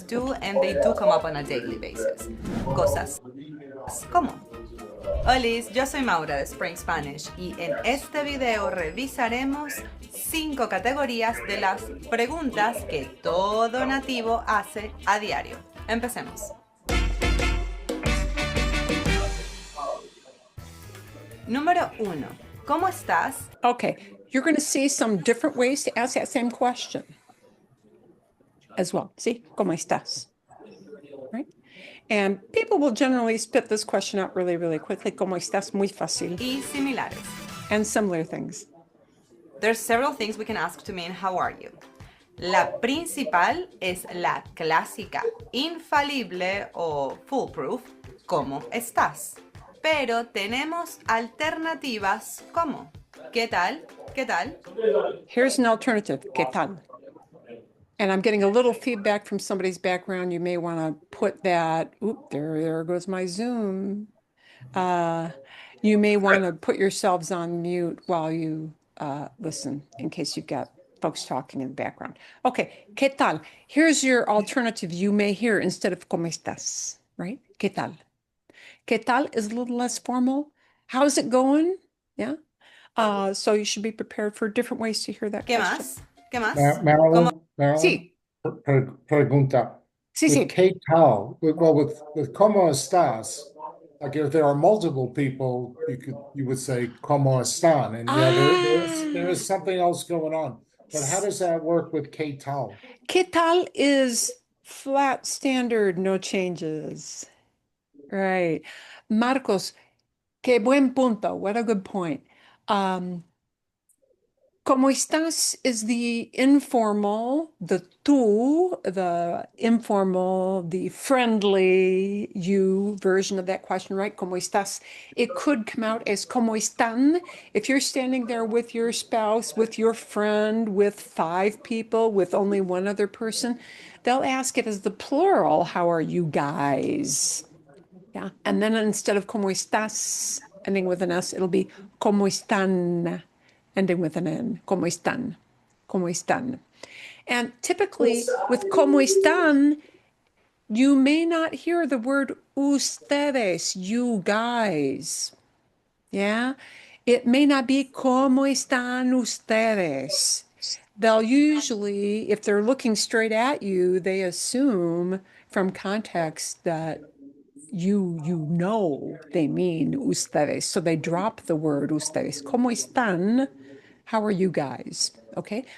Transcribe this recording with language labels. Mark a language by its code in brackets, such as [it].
[en] Do and they do come up on a daily basis. [es] Cosas como: Olis, yo soy Maura de Spring Spanish y en este video revisaremos 5 categorías de las preguntas que todo nativo hace a diario. Empecemos. Número 1. ¿Cómo estás? [en] Okay, you're going to see some different ways to ask that same question as well. See, [es] ¿cómo estás? [en] Right? And people will generally spit this question out really, really quickly. [es] ¿Cómo estás? Muy fácil. Y similares. [en] And similar things. There's several things we can ask to mean how are you. [es] La principal es la clásica, infalible o foolproof, ¿cómo estás? Pero tenemos alternativas como ¿qué tal? ¿Qué tal? [en] Here's an alternative. [es] ¿Qué tal? [en] And I'm getting a little feedback from somebody's background. You may want to put that. Oop, there goes my Zoom. You may want to put yourselves on mute while you listen in case you've got folks talking in the background. Okay, [es] ¿qué tal? [en] Here's your alternative you may hear instead of [es] ¿cómo estás? [en] Right? ¿Qué tal? ¿Qué tal is a little less formal. How's it going? Yeah. So you should be prepared for different ways to hear that [es] ¿Qué [en] question. [es] más? ¿Qué más? [en] Marilyn, [es] Sí, pregunta. sí, [en] With [es] ¿qué tal? [en] With [es] ¿cómo estás? [en] Like if there are multiple people, you would say [es] ¿cómo están? [en] And yeah, there Ah, is something else going on. But how s- does that work with ¿qué tal? ¿qué tal is flat standard, no changes. Right. Marcos, [es] qué buen punto. [en] What a good point. Um, ¿Cómo estás is the informal, the tú, the informal, the friendly you version of that question, right? ¿Cómo estás? It could come out as ¿cómo están? If you're standing there with your spouse, with your friend, with 5 people, with only one other person, they'll ask it as the plural, how are you guys? Yeah. And then instead of ¿cómo estás? Ending with an S, it'll be ¿cómo están? Ending with an N. [es] ¿Cómo están? ¿Cómo están? [en] And typically with ¿cómo están? You may not hear the word ustedes, you guys. Yeah. It may not be [es] ¿cómo están ustedes? [en] They'll usually, if they're looking straight at you, they assume from context that you know they mean ustedes. So they drop the word ustedes. [es] ¿Cómo están? [en] How are you guys? Okay.